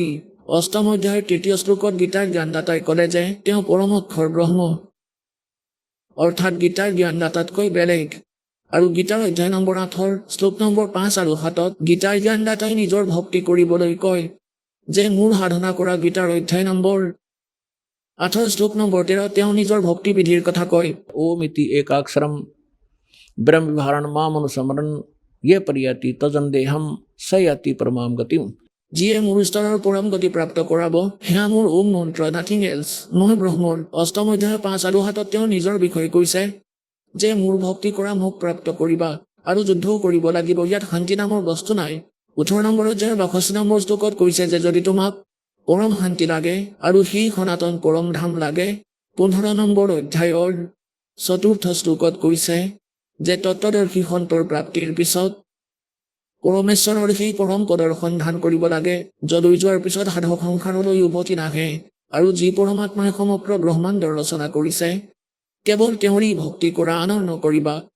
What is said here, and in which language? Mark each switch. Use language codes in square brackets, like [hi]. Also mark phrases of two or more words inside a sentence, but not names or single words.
[as] অষ্টম অধ্যায়ৰ 3য় শ্লোকত গীতাৰ জ্ঞানদাতাই ক'লে যে তেওঁ পৰম অক্ষৰ ব্ৰহ্ম, অৰ্থাৎ গীতাৰ জ্ঞানদাতাতকৈ বেলেগ। আৰু গীতাৰ অধ্যায় নম্বৰ 8 শ্লোক নম্বৰ 5 আৰু 7 গীতাৰ জ্ঞানদাতাই নিজৰ ভক্তি কৰিবলৈ কয় যে মোৰ সাধনা কৰা। গীতাৰ অধ্যায় নম্বৰ 8 শ্লোক নম্বৰ 13 তেওঁ নিজৰ ভক্তি বিধিৰ কথা কয়। [sa] ओम इति एकाक्षरम ब्रह्म विहारण मामनुस्मरण ये परियति तजन देहम सयति परमाम गतिम। [as] যিয়ে মোৰ স্তৰৰ পৰম গতি প্ৰাপ্ত কৰাব সেয়া মোৰ ওম মন্ত্ৰ, [en] nothing else. [as] মই ব্ৰহ্মৰ। অষ্টম অধ্যায় 5 আৰু 7 তেওঁ নিজৰ বিষয়ে কৈছে যে মোৰ ভক্তি কৰা মোক প্ৰাপ্ত কৰিবা আৰু যুদ্ধও কৰিব লাগিব, ইয়াত শান্তি নামৰ বস্তু নাই। 18 নম্বৰ অধ্যায়ৰ 62 নম্বৰ শ্লোকত কৈছে যে যদি তোমাক পৰম শান্তি লাগে আৰু সেই সনাতন পৰম ধাম লাগে, 15 নম্বৰ অধ্যায়ৰ 4ৰ্থ শ্লোকত কৈছে যে তত্ত্বদৰ্শী সন্তৰ প্ৰাপ্তিৰ পিছত পৰমেশ্বৰৰ সেই পৰম পদৰ সন্ধান কৰিব লাগে, যলৈ যোৱাৰ পিছত সাধক সংসাৰলৈ উভতি নাহে আৰু যি পৰমাত্মাই সমগ্ৰ ব্ৰহ্মাণ্ডৰ ৰচনা কৰিছে কেৱল তেওঁৰেই ভক্তি কৰা, আনৰ নকৰিবা।